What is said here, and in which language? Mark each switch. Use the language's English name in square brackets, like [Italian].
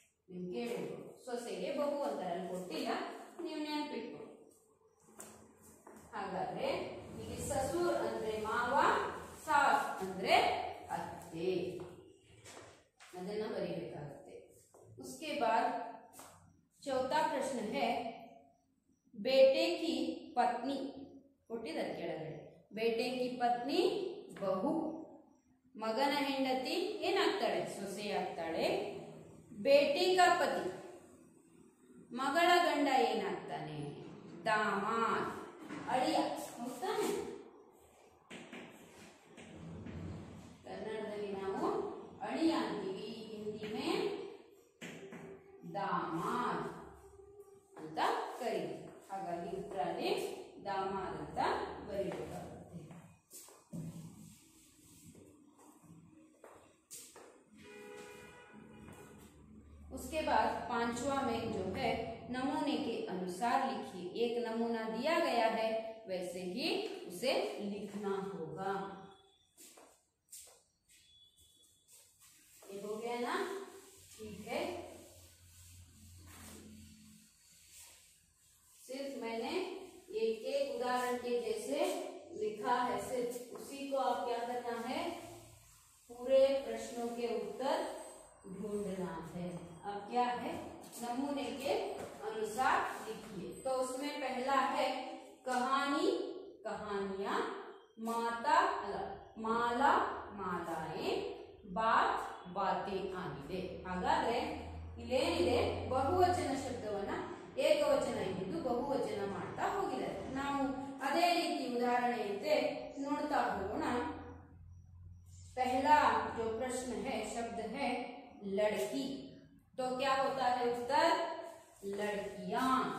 [Kannada] ನೀವು ಕೇಳಿದ್ರು ಸೊಸೆಗೆ ಬಹು ಅಂತಾರೆ, ಅಲ್ಲಿ ಕೊಟ್ಟಿಲ್ಲ, ನೀವು ನೆನಪಿಟ್ಕೊ। ಹಾಗಾದ್ರೆ ಇಲ್ಲಿ ಸಸುರ್ ಅಂದ್ರೆ ಮಾವ, ಸಾಸ್ ಅಂದ್ರೆ ಅತ್ತೆ, ಅದನ್ನ ಬರೀಬೇಕಾಗುತ್ತೆ। [Hindi] उसके बाद चौथा प्रश्न है बेटे की पत्नी। [Kannada] ಕೊಟ್ಟಿದ್ದಾರೆ ಕೆಳಗಡೆ, [Hindi] बेटे की पत्नी [Kannada] ಬಹು, ಮಗನ ಹೆಂಡತಿ ಏನಾಗ್ತಾಳೆ? ಸೊಸೆ ಆಗ್ತಾಳೆ। [Hindi] बेटी का पति, [Kannada] ಮಗಳ ಗಂಡ ಏನಾಗ್ತಾನೆ? दामाद, ಅಳಿಯ, ಹೋಗ್ತಾನೆ। ಕನ್ನಡದಲ್ಲಿ ನಾವು ಅಳಿಯ ಅಂತೀವಿ, ಹಿಂದಿ ಮೇ दामाद ಅಂತ ಕರೀತೀವಿ। ಹಾಗಾಗಿ ಉತ್ತರದಲ್ಲಿ दामाद ಅಂತ ಬರೀಬೇಕಾಗುತ್ತೆ। [Hindi] उसके बाद पांचवा में जो है नमूने के अनुसार लिखिए। एक नमूना दिया गया है, वैसे ही उसे लिखना होगा। ये हो गया ना? ठीक है। सिर्फ मैंने एक एक उदाहरण के जैसे लिखा है, सिर्फ उसी को आप क्या करना है? पूरे प्रश्नों के उत्तर ढूंढना है। अब क्या है? नमूने के अनुसार लिखिए। तो उसमें पहला है कहानी, कहानियां, माता माला, मालाएं, बात, बातें [Kannada] ಆಗಿದೆ। ಹಾಗಾದ್ರೆ ಇಲ್ಲೇನಿದೆ? ಬಹುವಚನ ಶಬ್ದವನ್ನ ಏಕವಚನ ಇದ್ದು ಬಹುವಚನ ಮಾಡ್ತಾ ಹೋಗಿದ್ದಾರೆ। ನಾವು ಅದೇ ರೀತಿ ಉದಾಹರಣೆಯಂತೆ ನೋಡ್ತಾ ಹೋಗೋಣ। [Hindi] पहला जो प्रश्न है, शब्द है लड़की, तो क्या होता है उत्तर? लड़कियां।